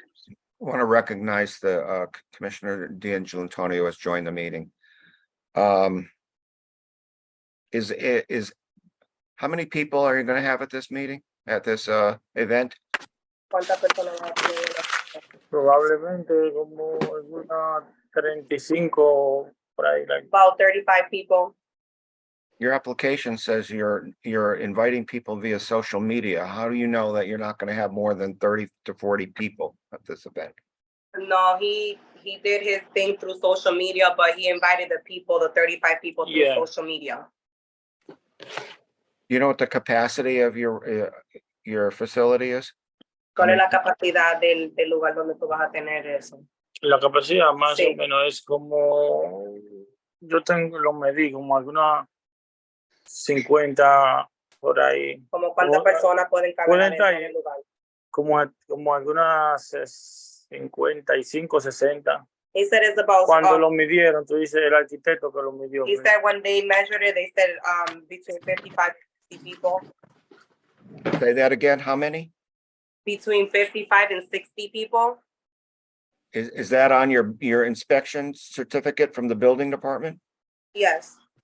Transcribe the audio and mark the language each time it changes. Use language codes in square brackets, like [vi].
[en] I want to recognize the Commissioner D'Angelo Antonio has joined the meeting. Is how many people are you going to have at this meeting, at this event? [es] Probablemente como alguna 35 por ahí. [en] Like. About 35 people. Your application says you're inviting people via social media. How do you know that you're not going to have more than 30 to 40 people at this event? No, he did his thing through social media, but he invited the 35 people through social media. You know what the capacity of your facility is? [es] ¿Cuál es la capacidad del lugar donde tú vas a tener eso? La capacidad más o menos es como, yo lo medí como alguna 50 por ahí. ¿Como cuántas personas pueden caber en el lugar? Como algunas 55, 60. [en] He said it's about. [es] Cuando lo midieron, tú dices el arquitecto que lo midió. [en] He said when they measured it, they said between 55 and 60 people. Say that again. How many? Between 55 and 60 people. Is that on your inspection certificate from the building department? Yes.